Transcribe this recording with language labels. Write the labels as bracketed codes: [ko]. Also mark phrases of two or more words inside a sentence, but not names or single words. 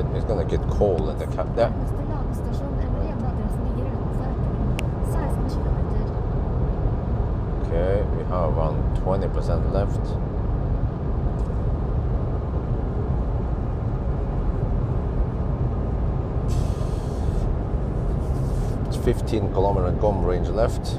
[en] It's gonna get cold in the cab. There. [no] Nærmeste ladestasjon eller hjemmeadressen ligger utenfor. 16 kilometer. [en] Okay, we have around 20% left. It's 15 kilometer GOM range left.